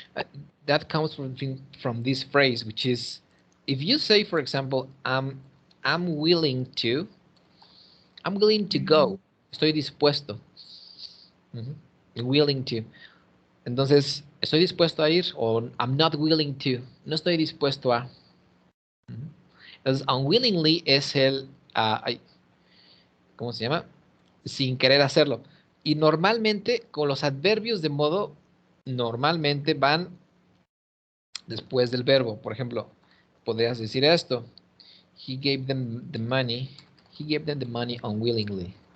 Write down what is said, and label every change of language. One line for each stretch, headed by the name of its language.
English: Uh, that comes from this phrase, which is, if you say, for example, I'm willing to, I'm willing to Mhm.
Spanish: go. Estoy dispuesto. Ujú. willing to. Entonces, estoy dispuesto a ir o
English: I'm not willing to.
Spanish: No estoy dispuesto a. Entonces, unwillingly es el, ¿cómo se llama? Sin querer hacerlo. Y normalmente con los adverbios de modo, normalmente van después del verbo. Por ejemplo, podrías decir esto.
English: He gave them the money. He gave them the money unwillingly.